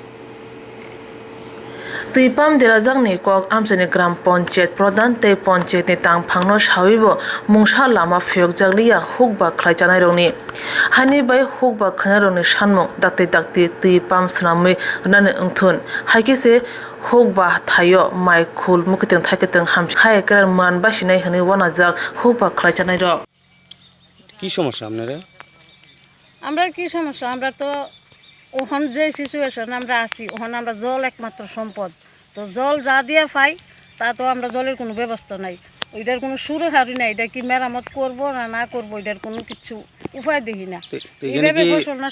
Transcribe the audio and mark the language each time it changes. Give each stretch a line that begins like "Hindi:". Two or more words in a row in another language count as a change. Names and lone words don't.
Kok Borok: tui pam derajak ni kok amchani gram panchayat pradhan tei panchayat ni tangphangno sawibo mungsa lama phiyokjak liya hukba khlaichanai rokni hani bai hukba khanerokni sanmung dakti tui pam swnamwi rwnani wngthun haikise hukba thayo mai khul mukiteng thakiteng hamsi hai krar man basinai hini wanajak hukba khlaichanai rok
Bangla: কি সমস্যা আপনারা আমরা কি সমস্যা আমরা তো ওখান যে সিচুয়েশন আমরা আছি ওখানে আমরা জল একমাত্র সম্পদ তো জল যা দিয়ে পাই তা তো আমরা জলের কোনো ব্যবস্থা নাই ওইটার কোনো সুরে হারি নাই এটা কি মেরামত করব না না করব এটার কোনো কিছু উপায় দেখি না এইভাবে ফসল না